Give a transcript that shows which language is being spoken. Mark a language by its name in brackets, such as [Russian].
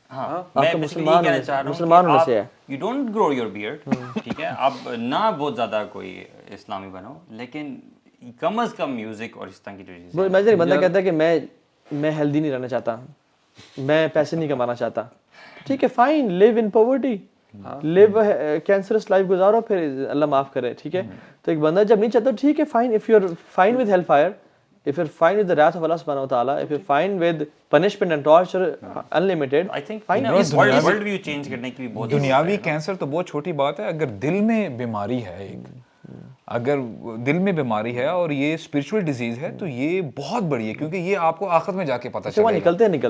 [Urdu] ہاں, میں مسلمان کہنا چاہ رہا ہوں کہ آپ [English] you don't grow your beard, [Urdu] ٹھیک ہے, آپ نہ بہت زیادہ کوئی اسلامی بنو, لیکن کم از کم میوزک اور اس طرح کی جو چیزیں. میں ایک بندہ کہتا ہے کہ میں ہیلدی نہیں رہنا چاہتا, میں پیسے نہیں کمانا چاہتا, ٹھیک ہے, fine, [English] live in poverty, live cancerous life [Urdu] گزارو, پھر اللہ معاف کرے, ٹھیک ہے. تو ایک بندہ جب نہیں چاہتا, ٹھیک ہے, [English] fine, if you are fine with hell fire, if you're fine with the wrath of Allah subhanahu wa ta'ala, if you're fine with punishment and torture unlimited, I think world view change [Urdu] کرنے کی بھی بہت. دنیاوی cancer تو بہت چھوٹی بات ہے, اگر دل میں بیماری ہے ایک, اگر دل میں بیماری ہے اور یہ اسپرچول ڈیزیز ہے تو یہ بہت بڑی ہے, کیونکہ یہ آپ کو آخرت میں جا کے پتہ چلے گا.